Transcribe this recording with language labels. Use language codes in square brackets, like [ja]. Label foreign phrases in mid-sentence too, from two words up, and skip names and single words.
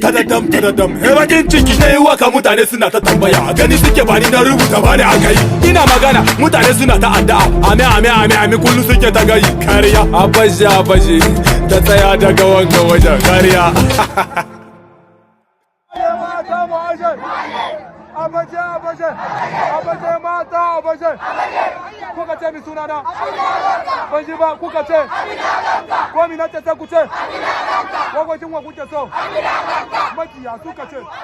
[ha] Tadadam, tadadam, he bakin ciki. Na yi waka mutane suna ta tambaya, gani suke ba ni na rubuta ba ni aka yi. Ina magana, mutane suna ta addu'a, ame, ame, ame, ame, kullum suke ta gayi. Kariya, abaje, abaje, ta tsaya daga wanga wajen. Kariya. Abaje, abaje. Abaje mata, abaje. Kuka ce mi sunana? Ban ji ba, kuka ce? Ko mi nace sai ku ce? Wagwajin wa kuke so? Makiya suka ce.